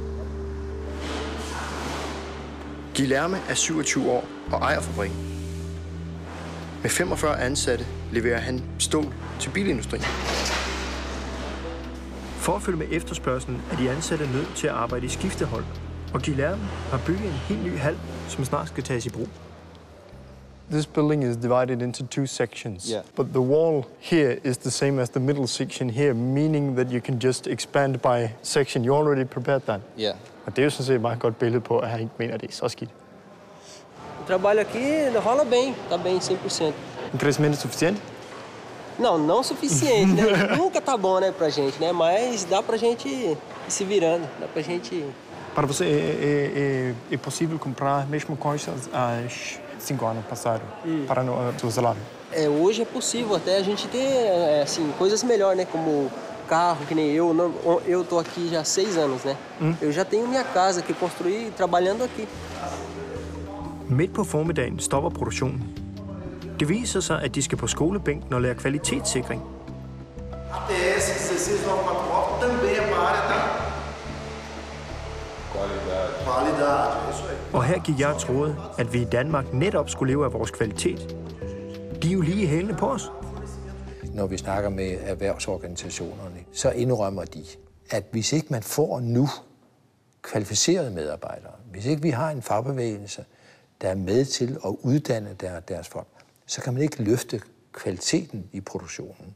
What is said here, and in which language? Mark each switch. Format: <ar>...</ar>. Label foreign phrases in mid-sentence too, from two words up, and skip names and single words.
<da>Guilherme er 27 år og ejer fabrikken. Med 45 ansatte leverer han stål til bilindustrien. For at følge med efterspørgselen er de ansatte nødt til at arbejde i skiftehold. Og Guilherme har bygget en helt ny hal, som snart skal tages i brug.</da> <en>This building is divided into two sections, but the wall here is the same as the middle section here, meaning that you can just expand by section. You already prepared that. Yeah.</en> <da>Og det er jo sådan set et meget godt billede på, at han ikke mener, at det er så skidt.</da> <pt>O trabalho aqui rola bem, tá bem 100%. Um crescimento suficiente? Não suficiente, né? Nunca tá bom, né, pra gente, né? Mas dá pra gente ir se virando, dá pra gente... Para você é possível comprar mesmo coisas às 5 anos passadas para o seu salário? Hoje é possível até a gente ter, assim, coisas melhores, né? Como carro, que nem eu tô aqui já há 6 anos, né? Eu já tenho minha casa que construí trabalhando aqui.</pt> <da>Midt på formiddagen stopper produktionen. Det viser sig, at de skal på skolebænken og lære kvalitetssikring.</da> <pt>ATS 16944 também é para área da qualidade, é isso aí.</pt> <da>Og her gik jeg troede, at vi i Danmark netop skulle leve af vores kvalitet. De er jo lige i hælene på os. Når vi snakker med erhvervsorganisationerne, så indrømmer de, at hvis ikke man får nu kvalificerede medarbejdere, hvis ikke vi har en fagbevægelse, der er med til at uddanne deres folk, så kan man ikke løfte kvaliteten i produktionen.</da>